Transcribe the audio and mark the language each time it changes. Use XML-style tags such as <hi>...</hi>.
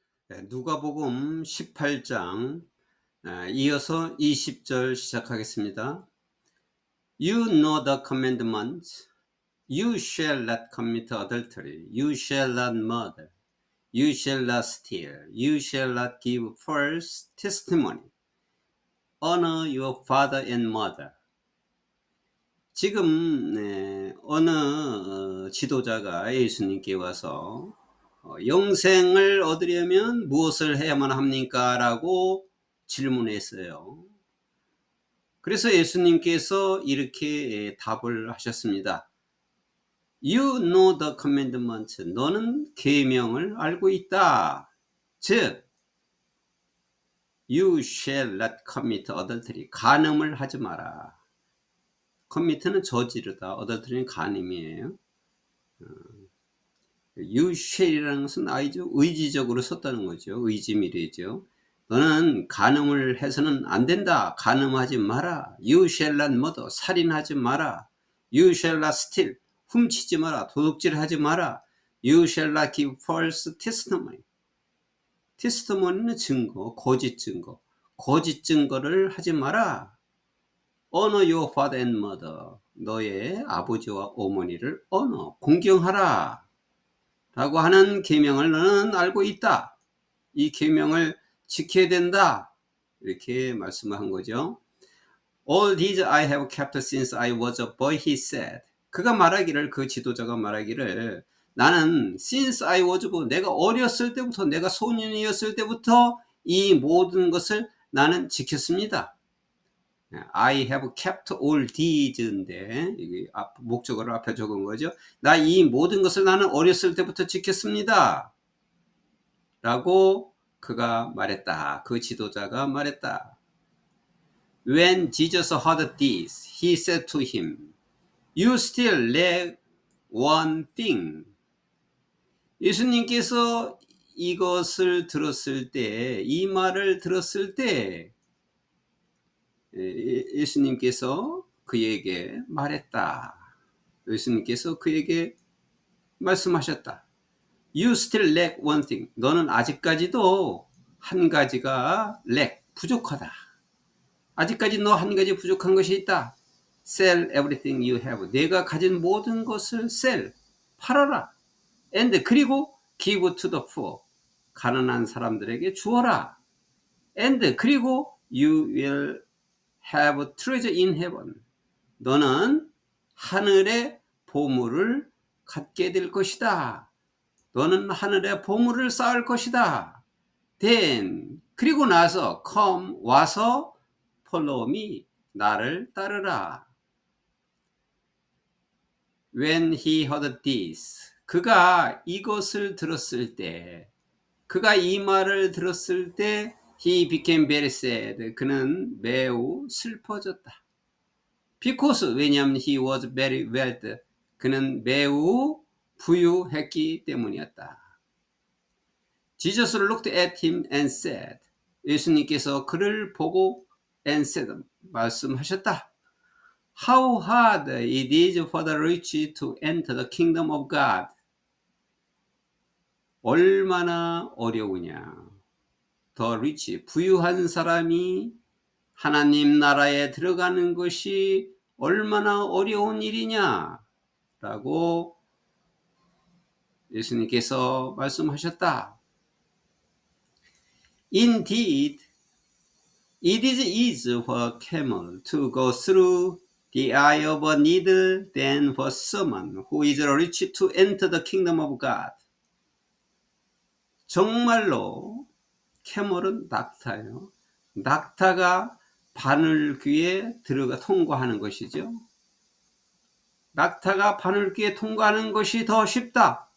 <ko>누가복음 18장 이어서 20절 시작하겠습니다.</ko> <en>You know the commandments. You shall not commit adultery. You shall not murder. You shall not steal. You shall not give false testimony. Honor your father and mother.</en> <ko>지금 어느 지도자가 예수님께 와서 영생을 얻으려면 무엇을 해야만 합니까? 라고 질문했어요. 그래서 예수님께서 이렇게 답을 하셨습니다.</ko> <en>You know the commandment.</en> <ko>너는 계명을 알고 있다.</ko> <en>즉, You shall not commit adultery.</en> <ko>간음을 하지 마라. commit는 저지르다. adultery는 간음이에요. You shall이라는 것은 아이죠. 의지적으로 썼다는 거죠. 의지미래죠. 너는 간음을 해서는 안 된다. 간음하지 마라.</ko> <en>You shall not murder.</en> <ko>살인하지 마라.</ko> <en>You shall not steal.</en> <ko>훔치지 마라. 도둑질하지 마라.</ko> <en>You shall not give false testimony.</en> <ko>testimony는 증거, 거짓 증거. 거짓 증거를 하지 마라.</ko> <en>Honor your father and mother.</en> <ko>너의 아버지와 어머니를 honor, 공경하라. 라고 하는 계명을 너는 알고 있다. 이 계명을 지켜야 된다. 이렇게 말씀한 거죠.</ko> <en>All these I have kept since I was a boy, he said.</en> <ko>그가 말하기를, 그 지도자가 말하기를, 나는</ko> <en>since I was a boy,</en> <ko>내가 어렸을 때부터, 내가 소년이었을 때부터 이 모든 것을 나는 지켰습니다.</ko> <en>I have kept all these</en> <ko>인데 목적어를 앞에 적은 거죠. 나 이 모든 것을 나는 어렸을 때부터 지켰습니다. 라고 그가 말했다. 그 지도자가 말했다.</ko> <en>When Jesus heard this, he said to him, You still lack one thing.</en> <ko>예수님께서 이것을 들었을 때, 이 말을 들었을 때 예수님께서 그에게 말했다. 예수님께서 그에게 말씀하셨다.</ko> <en>You still lack one thing.</en> <ko>너는 아직까지도 한 가지가 lack, 부족하다. 아직까지 너 한 가지 부족한 것이 있다.</ko> <en>Sell everything you have.</en> <ko>내가 가진 모든 것을 sell, 팔아라.</ko> <en>And</en> <ko>그리고</ko> <en>give to the poor.</en> <ko>가난한 사람들에게 주어라.</ko> <en>And</en> <ko>그리고</ko> <en>you will have treasure in heaven.</en> <ko>너는 하늘의 보물을 갖게 될 것이다. 너는 하늘의 보물을 쌓을 것이다.</ko> <en>Then</en> <ko>그리고 나서</ko> <en>come</en> <ko>와서</ko> <en>follow me.</en> <ko>나를 따르라.</ko> <en>When he heard this.</en> <ko>그가 이것을 들었을 때, 그가 이 말을 들었을 때</ko> <en>he became very sad.</en> <ko>그는 매우 슬퍼졌다.</ko> <en>Because</en> <ko>왜냐하면</ko> <en>he was very wealthy.</en> <ko>그는 매우 부유했기 때문이었다.</ko> <en>Jesus looked at him and said.</en> <ko>예수님께서 그를 보고</ko> <en>and said</en> <ko>말씀하셨다.</ko> <en>How hard it is for the rich to enter the kingdom of God.</en> <ko>얼마나 어려우냐. The rich, 부유한 사람이 하나님 나라에 들어가는 것이 얼마나 어려운 일이냐 라고 예수님께서 말씀하셨다.</ko> <en>Indeed, it is easier for a camel to go through the eye of a needle than for someone who is rich to enter the kingdom of God.</en> <ko>정말로 캐멀은 낙타예요. 낙타가 바늘귀에 들어가 통과하는 것이죠. 낙타가 바늘귀에 통과하는 것이 더 쉽다.</ko>